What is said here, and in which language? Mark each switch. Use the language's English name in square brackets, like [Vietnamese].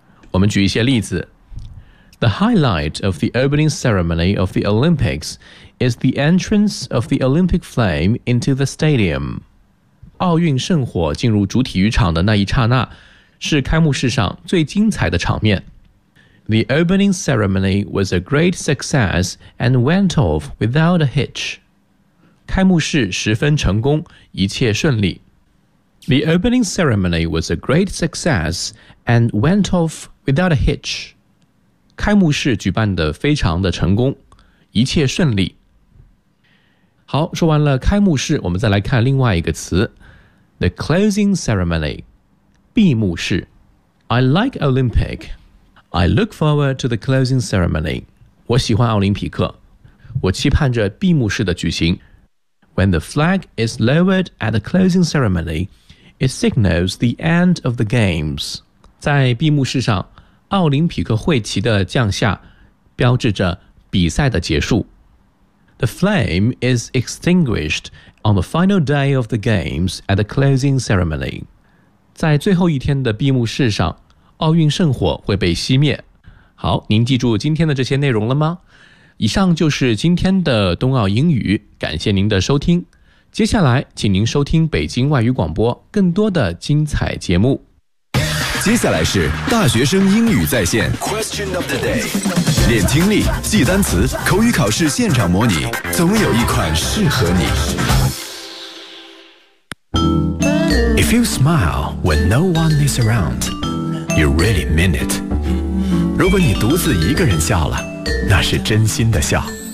[Chinese] 我们举一些例子 [English] The highlight of the opening ceremony of the Olympics is the entrance of the Olympic flame into the stadium. [Chinese] 奥运圣火进入主体育场的那一刹那是开幕式上最精彩的场面。 [English] The opening ceremony was a great success and went off without a hitch. [Chinese] 开幕式十分成功，一切顺利。 [English] The opening ceremony was a great success and went off without a hitch. [Chinese] 开幕式举办得非常的成功，一切顺利。好，说完了开幕式，我们再来看另外一个词 ， [English] the closing ceremony， [Chinese] 闭幕式。 [English] I like Olympic. I look forward to the closing ceremony. [Chinese] 我喜欢奥林匹克，我期盼着闭幕式的举行。 [English] When the flag is lowered at the closing ceremony, it signals the end of the games. [Chinese] 在闭幕式上。奥林匹克会旗的降下标志着比赛的结束。 [English] The flame is extinguished on the final day of the games at the closing ceremony. [Chinese] 在最后一天的闭幕式上奥运圣火会被熄灭。好您记住今天的这些内容了吗以上就是今天的冬奥英语感谢您的收听。接下来请您收听北京外语广播更多的精彩节目。接下来是大学生英语在线 [English] Question of the day [Chinese] 练听力记单词口语考试现场模拟总有一款适合你 [English] you smile when no one is around, you really mean it. [Chinese] 如果你独自一个人笑了，那是真心的笑。